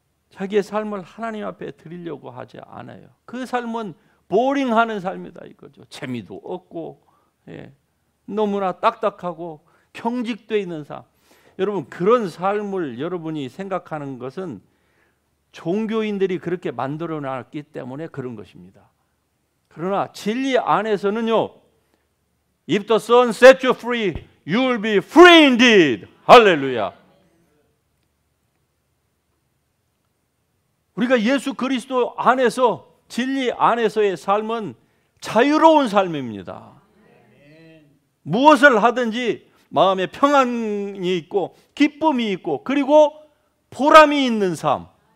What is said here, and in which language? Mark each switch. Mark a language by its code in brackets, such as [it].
[ko] 자기의 삶을 하나님 앞에 드리려고 하지 않아요. 그 삶은 보링하는 삶이다 이거죠. 재미도 없고, 예. 너무나 딱딱하고 경직되어 있는 삶. 여러분, 그런 삶을 여러분이 생각하는 것은 종교인들이 그렇게 만들어 놨기 때문에 그런 것입니다. 그러나 진리 안에서는요, [en] If the Son set you free, you will be free indeed. [ko] 할렐루야. 우리가 예수 그리스도 안에서, 진리 안에서의 삶은 자유로운 삶입니다. 무엇을 하든지 마음에 평안이 있고 기쁨이 있고 그리고 보람이 있는 삶.